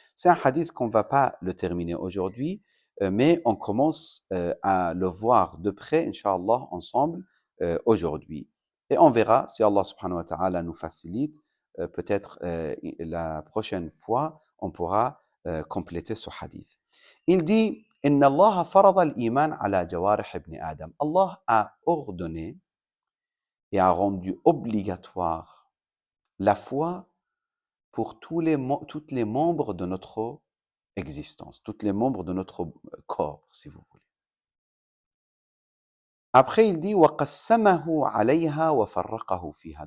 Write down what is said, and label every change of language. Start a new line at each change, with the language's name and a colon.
French: C'est un hadith qu'on ne va pas le terminer aujourd'hui, mais on commence à le voir de près, Inch'Allah, ensemble aujourd'hui. Et on verra si Allah subhanahu wa ta'ala nous facilite, peut-être la prochaine fois, on pourra compléter ce hadith. Il dit
Arabic: إن الله فرض الإيمان على جوارح ابن آدم.
French: Allah a ordonné et a rendu obligatoire la foi pour tous les membres de notre existence, tous les membres de notre corps, si vous voulez. Après, il dit
Arabic: وَقَسَّمَهُ عَلَيْهَا وَفَرَّقَهُ فِيهَا.